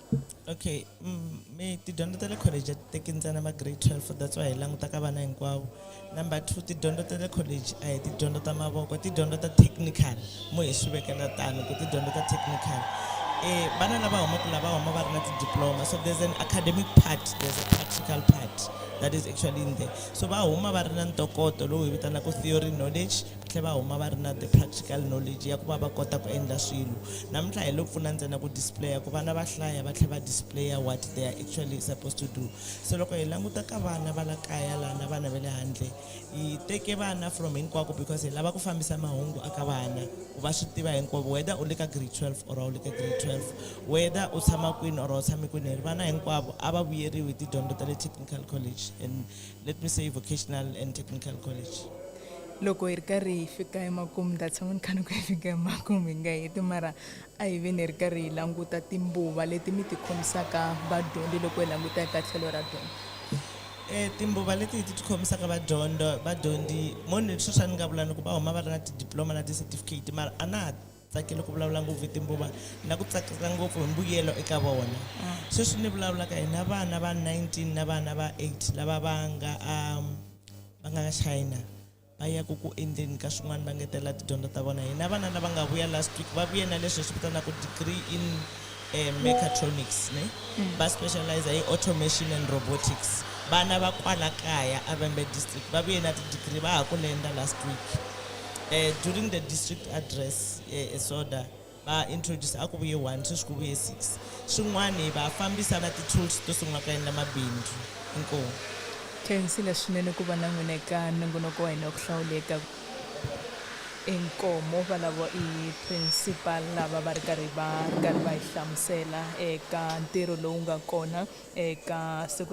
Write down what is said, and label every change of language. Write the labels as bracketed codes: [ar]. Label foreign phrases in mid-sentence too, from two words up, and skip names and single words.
[ts] Okay, tidyondzo ta le college a ti teki ntsena ma-grade 12, [en] that's why [ts] hi langutaka vana hinkwavo. Number 2, tidyondzo ta le college a hi tidyondzo ta mavoko, tidyondzo ta technical. Mo hi swi vekela tano ku tidyondzo ta technical. bana lava humaka lava huma va ri na ti-diploma, [en] so there's an academic part, there's a practical part that is actually in there. [ts] So va huma va ri na ntokoto lowu hi vitanaka [en] theory knowledge, [ts] va tlhela va huma va ri na [en] the practical knowledge [ts] ya ku va va kota ku endla swilo. Namuntlha hi lo pfuna ntsena ku displaya ku vana va hlaya va tlhela va displaya [en] what they are actually supposed to do. [ts] So loko hi languta ka vana va la kaya lana vana va le handle, hi teke vana from hinkwako because hi lava ku fambisa mahungu aka vana ku va swi tiva hinkwavo, whether u le ka grade 12 or u le ka grade 12, whether u tshama kwini or u tshami kwini, vana hinkwavo a va vuyeriwi hi tidyondzo ta le technical college, [en] and let me say vocational and technical college. [ts] Loko hi ri karhi hi fika emakumu ni ta tshama ni kha ni ku hi fika emakumu hi nga heti, mara a hi veni hi ri karhi hi languta timbuva leti mi ti khomisaka vadyondzi loko hi languta eka tlhelo ra dyondzo. Timbuva leti hi ti khomisaka vadyondzi moni leswi swa ni nga vula ni ku va huma va ri na tidiploma na ti-certificate, mara a na ha tsakeli ku vulavula ngopfu hi timbuva na ku tsakisa ngopfu hi mbuyelo eka vona. Sweswi ni vulavulaka hi na vana va 19 na vana va 8 lava va nga China va yaku ku endleni ka swin'wana va ngetela tidyondzo ta vona. Hi na vana lava nga vuya [en] last week [ts] va vuye na leswi hi swi vitanaka [en] degree in mechatronics, [ts] ne? Va specialize hi [en] automation and robotics. [ts] Vana va kwala kaya Avembe district va vuye na ti-degree va ha ku lenda [en] last week. [ts] During the district address Soda va introduce a ku vuye 1 sweswi ku vuye 6 swin'wana va fambisa na ti-tools to sungula ku endla mabindzu. Inkomu. Khensile swinene ku va na n'wina eka nongonoko wa hina wa ku hlawuleka. Inkomo valavo i principal lava va ri karhi va hi hlamusela eka ntirho lowu nga kona eka siku